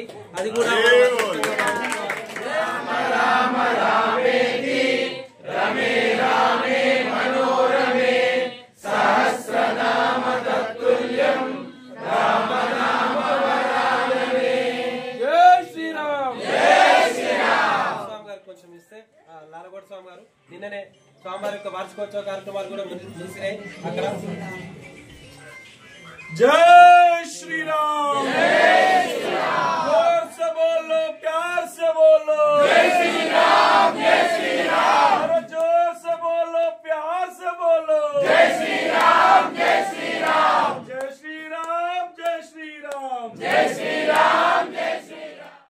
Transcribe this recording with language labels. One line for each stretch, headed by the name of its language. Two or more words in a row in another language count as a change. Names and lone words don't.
Sanskrit: అది కూడా रमे रामे मनोरमे सहस्रनाम तत्तुल्यं राम नाम वरानने.
Telugu: జై శ్రీరామ్, జై శ్రీరామ్. స్వామి గారు కొంచెం యొక్క వార్షికోత్సవ కార్యక్రమాలు కూడా ముగిసినాయి. అక్కడ
Hindi: जय श्री राम, जोर से बोलो, प्यार से बोलो, जय श्री राम, जय श्री राम, अरे जोर से बोलो, प्यार से बोलो, जय श्री राम, जय श्री राम, जय श्री राम, जय श्री राम, जय श्री राम, जय श्री राम।